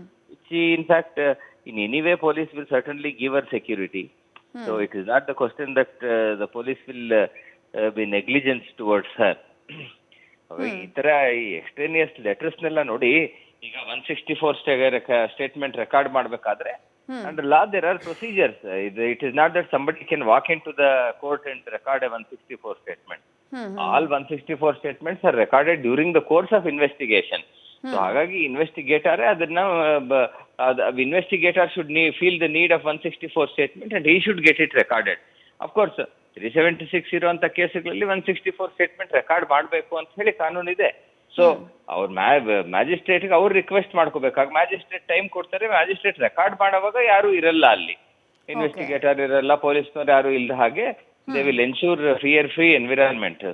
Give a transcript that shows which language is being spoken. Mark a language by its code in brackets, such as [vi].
[en] Which in fact in any way police will certainly give our security. So it is not the question that the police will be negligence towards her. [kn] ಈ ತರ ಈ extraneous ಲೆಟರ್ಸ್ನೆಲ್ಲ ನೋಡಿ, ಈಗ 164 statement record ಮಾಡ್ಬೇಕಾದ್ರೆ [en] under law there are procedures. It is not that somebody can walk into the court and record a 164 statement. All 164 statements are recorded during the course of investigation. So [kn] ಹಾಗಾಗಿ investigator ಅದನ್ನ [en] investigator should feel the need of 164 statement and he should get it recorded. Of course [kn] 376 ಇರುವಂತ ಕೇಸ್ಗಳಲ್ಲಿ 164 statement record ಮಾಡಬೇಕು ಅಂತ ಹೇಳಿ ಕಾನೂನು ಇದೆ. So ಅವ್ರ ಮ್ಯಾಜಿಸ್ಟ್ರೇಟ್ಗೆ ಅವ್ರು ರಿಕ್ವೆಸ್ಟ್ ಮಾಡ್ಕೋಬೇಕಾಗ ಮ್ಯಾಜಿಸ್ಟ್ರೇಟ್ ಟೈಮ್ ಕೊಡ್ತಾರೆ. ಮ್ಯಾಜಿಸ್ಟ್ರೇಟ್ ರೆಕಾರ್ಡ್ ಮಾಡೋವಾಗ ಯಾರು ಇರಲ್ಲ, ಅಲ್ಲಿ ಇನ್ವೆಸ್ಟಿಗೇಟರ್ ಇರಲ್ಲ, ಪೊಲೀಸ್ನವ್ರು ಯಾರು ಇಲ್ಲದ ಹಾಗೆ [en] They will ensure fear free environment.